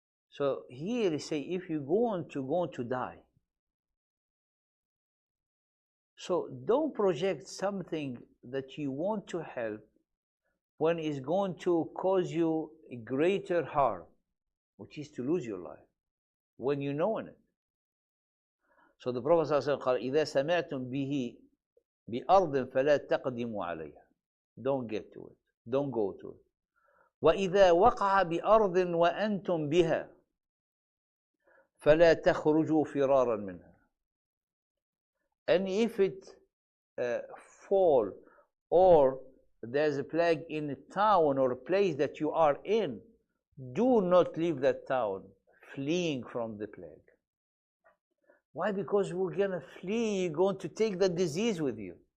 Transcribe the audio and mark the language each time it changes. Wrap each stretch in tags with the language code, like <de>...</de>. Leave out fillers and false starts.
<en>So here they say, if you're going to die, so don't project something that you want to help when it's going to cause you a greater harm, which is to lose your life, when you know in it. So the Prophet ﷺ</en> <ar>قال إذا سمعتم به بأرض فلا تقدموا عليها.</ar> <en>Don't get to it. Don't go to it.</en> <ar>وإذا وقع بأرض وأنتم بها فلا تخرجوا فرارا منها.</ar> <en>And if it fall, or there's a plague in a town or a place that you are in, do not leave that town fleeing from the plague. Why? Because we're going to flee, you're going to take the disease with you.</en>